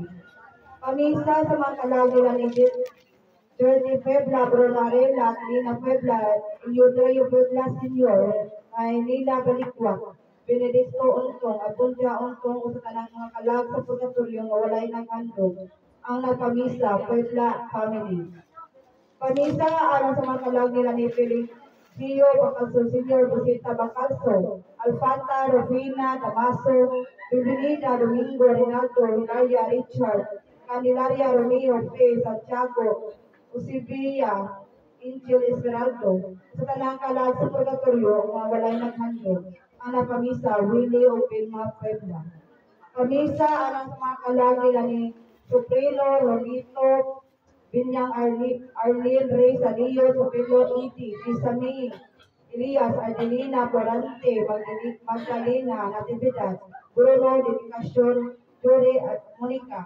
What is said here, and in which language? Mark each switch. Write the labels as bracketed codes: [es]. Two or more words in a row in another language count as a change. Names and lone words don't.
[ceb] Pamisa sa mga kalag nila ni Jordi Puebla, Bronarela, Nina Puebla, Eudrio Puebla Senior, ay Nila Balikwak, Benedicto Untong, Abundia Untong, o sa tanang mga kalag sa purgatorio nga walay naghandog, ang nagpamisa, Puebla family. Pamisa alang sa mga kalag nila ni Gio Bacalso Senior, Busita Bacalso, Alfanta, Rufina, Damaso, Bienvenida, Domingo, Rinaldo, Hilaria, Richard, Candelaria, Romeo, Fe, Santiago, Usibia, Angel Esmeraldo, sa tanang kalag sa purgatorio nga walay naghandog, ang napamisa, Willie o Vilma Puebla. Pamisa alang sa mga kalag nila ni Suprino, Rolito, Binyang Arlene, Rey, Salio, Sopelo, Iti, Isami, Elias, Ardelina, Porante, Magdalena, Natividad, Bruno, Dedicacion, Jure, at Monica.